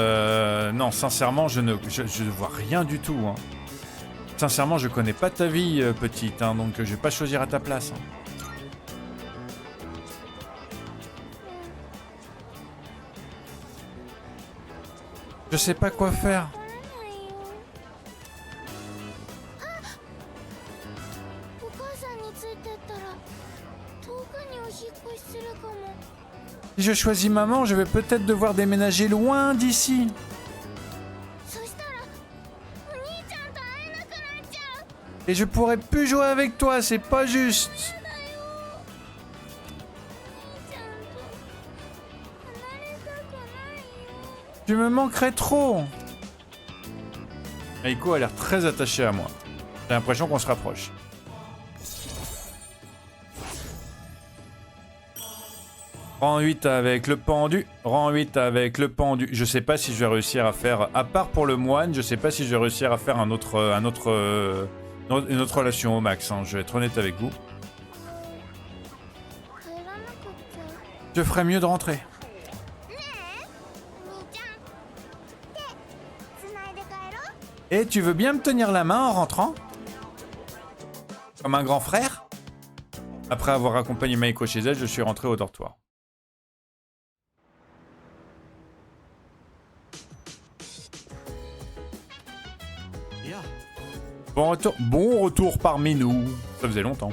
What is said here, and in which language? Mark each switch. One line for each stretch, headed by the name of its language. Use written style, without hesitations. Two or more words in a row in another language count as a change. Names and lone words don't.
French: non, sincèrement, je ne vois rien du tout. Hein. Sincèrement, je connais pas ta vie, petite, hein, donc je vais pas choisir à ta place. Hein. Je sais pas quoi faire.
Japanese: お母さんについてったら遠くにお引っ越しするかも。
French: Si je choisis maman, je vais peut-être devoir déménager loin d'ici.
Japanese: そしたらお兄ちゃんと会えなくなっちゃう。
French: Et je pourrai plus jouer avec toi, c'est pas juste.
Japanese: ちゃんと離れたくないよ。
French: Tu me manquerais trop. Aiko a l'air très attachée à moi. J'ai l'impression qu'on se rapproche. Rang 8 avec le pendu. Rang 8 avec le pendu. Je sais pas si je vais réussir à faire... À part pour le moine, je sais pas si je vais réussir à faire une autre relation au max. Hein. Je vais être honnête avec vous.
Japanese: 帰らなくっちゃ。
French: Je ferais mieux de rentrer.
Japanese: ねえお兄ちゃん手つないで帰ろう。
French: Et tu veux bien me tenir la main en rentrant? Comme un grand frère? Après avoir accompagné Maiko chez elle, je suis rentré au dortoir. Bon retour parmi nous. Ça faisait longtemps.